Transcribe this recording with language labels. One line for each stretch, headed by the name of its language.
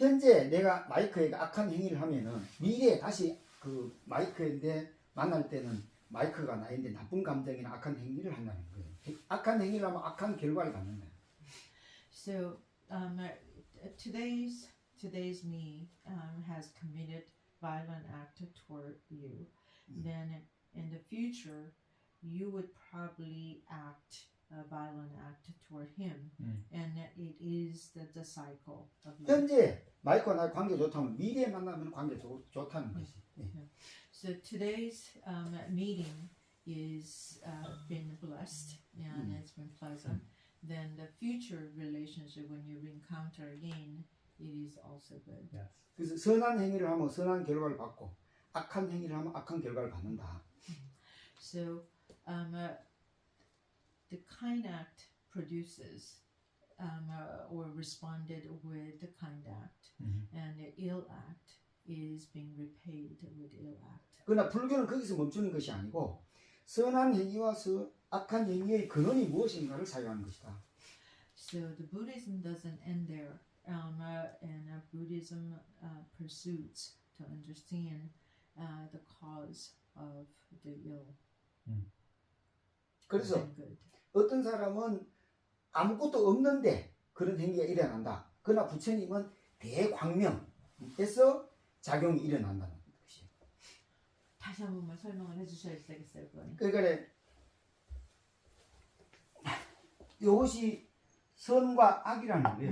Korean: 현재 내가 마이크에게 악한 행위를 하면은 미래에 다시 그 마이크인데 만날 때는 마이크가 나인데 나쁜 감정이나 악한 행위를 한다는 거예요. 악한 행위를 하면 악한 결과를 갖는다.
English: So today's me has committed violent act toward you. Then in the future, you would probably act a violent act toward him, and it is the cycle of life.
Korean: 현재 마이크와 나의 관계 좋다면 미래에 만나면 관계 좋다는 것이.
English: So today's meeting is been blessed and it's been pleasant. Then the future relationship, when you encounter again, it is also good. Yes.
Korean: 그래서 선한 행위를 하면 선한 결과를 받고 악한 행위를 하면 악한 결과를 받는다.
English: So the kind act produces or responded with the kind act, and the ill act is being repaid with ill act.
Korean: 그러나 불교는 거기서 멈추는 것이 아니고 선한 행위와 악한 행위의 근원이 무엇인가를 사용하는 것이다.
English: So the Buddhism doesn't end there, and Buddhism pursues to understand the cause of the ill
Korean: 그래서
English: and good.
Korean: 어떤 사람은 아무것도 없는데 그런 행위가 일어난다. 그러나 부처님은 대광명에서 작용이 일어난다는 것이에요. 다시 한 번만 설명을 해주셔야 되겠어요, 그거는. 그러니까 이것이 선과 악이라는 거예요.